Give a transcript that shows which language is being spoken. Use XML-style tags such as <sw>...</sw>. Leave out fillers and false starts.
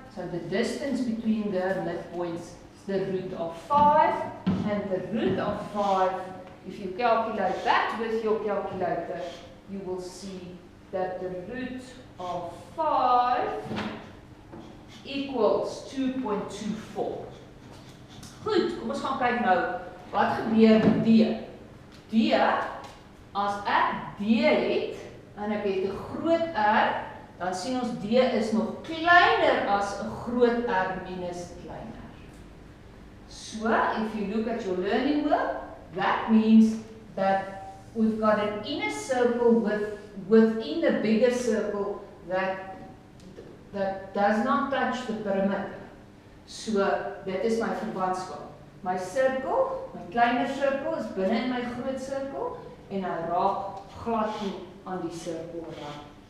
<en>So the distance between the midpoints is the root of 5, and the root of 5, if you calculate that with your calculator, you will see that the root of 5 equals 2.24.</en> <af>Goed, kom ons gaan kyk nou, wat gebeur met D? D, as ek D het, en ek het 'n groot R, dan sien ons D is nog kleiner as 'n groot R minus klein r.</af> <en>So, if you look at your learning work, that means that we've got an inner circle within the bigger circle that does not touch the perimeter.</en> <af>So, dit is my verbandskap. My cirkel, my kleiner cirkel is binne in my groot cirkel en hy raak glad nie aan die cirkel rand.</af>